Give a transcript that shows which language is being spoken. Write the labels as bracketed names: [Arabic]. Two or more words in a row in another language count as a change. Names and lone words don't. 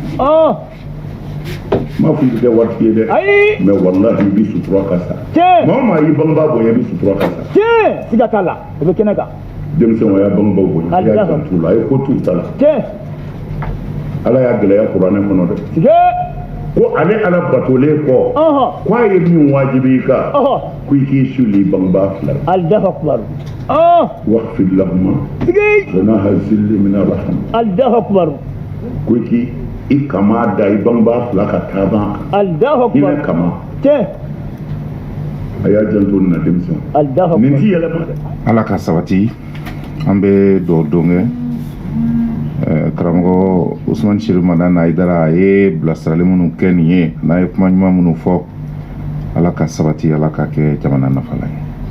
[Bambara] m'a fɔ i bɛ kɛ waritigi ye dɛ mais wallahi i bɛ sutura ka sa maa o maa y'i bangebaa bonya i bɛ sutura ka sa siga t'a la o bɛ kɛnɛ kan denmisɛnw a y'a bangebaaw bonya a y'a janto la a ye ko t'u ta la ala y'a gɛlɛya kuranɛ kɔnɔ dɛ ko ale ala batolen kɔ ko a ye min wajibi i kan ko i k'i suli bangebaa fila [Arabic] الله أكبر واخفض لهما جناح الذل من الرحمة الله أكبر [Bambara] ko i kama da i bangebaa fila ka taaba [Arabic] الله أكبر [Bambara] hinɛ kama a y'a janto nin na denmisɛnw [Arabic] الله أكبر [Bambara] nin ti yɛlɛma dɛ ala ka sabati an bɛ dugawu don kɛ karamɔgɔ Usman Sherif Madani Ayidara a ye bilasirali minnu kɛ nin ye n'a ye kuma ɲuman minnu fɔ ala ka sabati ala ka kɛ jamana nafala ye